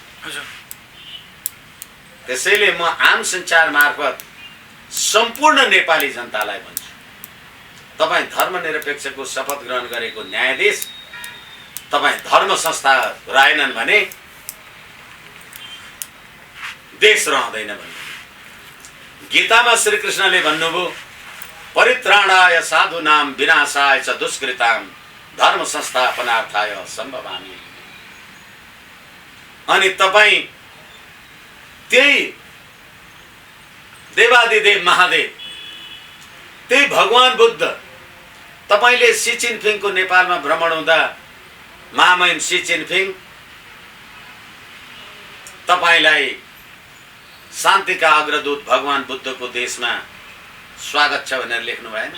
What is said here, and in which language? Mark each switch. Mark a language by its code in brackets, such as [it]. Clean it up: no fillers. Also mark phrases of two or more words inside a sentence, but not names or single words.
[ne] त्यसैले म आम सञ्चार मार्फत सम्पूर्ण नेपाली जनतालाई भन्छु, तपाईँ धर्मनिरपेक्षको शपथ ग्रहण गरेको न्यायाधीश तपाईँ धर्म संस्था रहेनन् भने देश रहँदैन भन्नु। गीतामा श्रीकृष्णले भन्नुभयो, [sa] परित्राणाय साधूनां विनाशाय च दुष्कृतां धर्म संस्थापनार्थाय सम्भवामि। [ne] अनि तपाईँ त्यही देवादिदेव महादेव, त्यही भगवान बुद्ध, तपाईले सी चिनफिङको नेपालमा भ्रमण हुँदा महामहिम सी चिनफिङ तपाईलाई शान्तिका अग्रदूत भगवान बुद्धको देशमा स्वागत छ भनेर लेख्नु भएन?